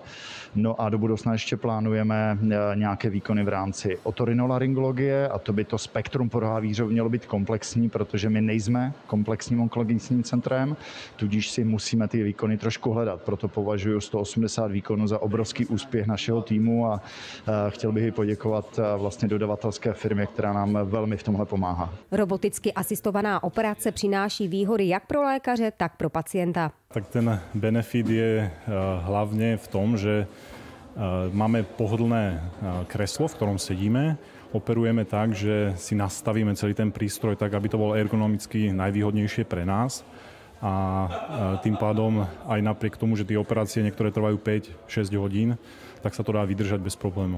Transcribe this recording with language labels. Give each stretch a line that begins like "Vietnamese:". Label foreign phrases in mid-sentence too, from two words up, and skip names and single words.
Czech: No a do budoucna ještě plánujeme nějaké výkony v rámci otorinolaryngologie a to by to spektrum pro Havířov mělo být komplexní, protože my nejsme komplexním onkologickým centrem, tudíž si musíme ty výkony trošku hledat. Proto považuji 180 výkonů za obrovský úspěch našeho týmu a chtěl bych poděkovat vlastně dodavatelské firmě, která nám velmi v tomhle pomáhá. Roboticky asistovaná operace přináší výhody jak pro lékaře, tak pro pacienta.
Slovak: Tak ten benefit je hlavně v tom, že máme pohodlné kreslo, v ktorom sedíme. Operujeme tak, že si nastavíme celý ten prístroj tak, aby to bolo ergonomicky najvýhodnejšie pre nás. A tým pádom aj napriek tomu, že tie operácie niektoré trvajú 5-6 hodín, tak sa to dá vydržať bez problémov.